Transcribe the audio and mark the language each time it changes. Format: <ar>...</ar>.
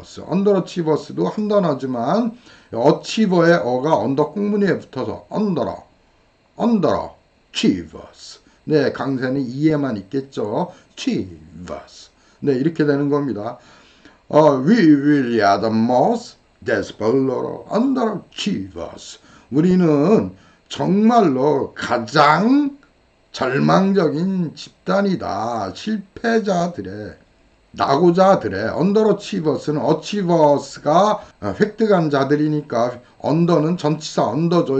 <ko>underachievers도 한 단어지만 achiever의 어가 언더 꽁무니에 붙어서 underachievers. 네, 강세는 이에만 있겠죠. achievers. 네, 이렇게 되는 겁니다.</ko> <en>We really are the most desperate underachievers.</en> <ko>우리는 정말로 가장 절망적인 집단이다. 실패자들의, 낙오자들의. underachievers는 achievers가 획득한 자들이니까 언더는 전치사 언더죠.</ko>